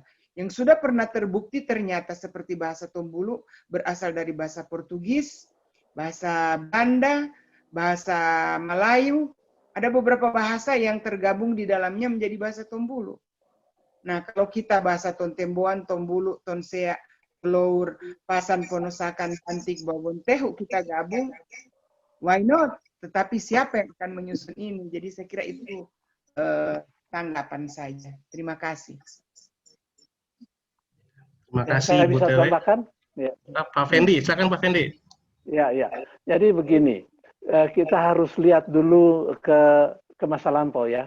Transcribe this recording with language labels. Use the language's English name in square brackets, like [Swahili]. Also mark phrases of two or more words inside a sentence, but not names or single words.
[Indonesian] Yang sudah pernah terbukti ternyata seperti bahasa Tombulu berasal dari bahasa Portugis, bahasa Banda, bahasa Melayu. Ada beberapa bahasa yang tergabung di dalamnya menjadi bahasa Tombulu. Nah, kalau kita bahasa Tontemboan, Tombulu, Tonsea, Lour, Pasan, Ponosakan, Antik, Babon, Tehu kita gabung, [English] why not? [Indonesian] Tetapi siapa yang akan menyusun ini? Jadi saya kira itu tanggapan saja. Terima kasih. Terima kasih, Saya Bu bisa Tewe. tambahkan? Ya. Pak Fendi, silakan Pak Fendi. Ya, ya. Jadi begini, kita harus lihat dulu ke masa lampau ya.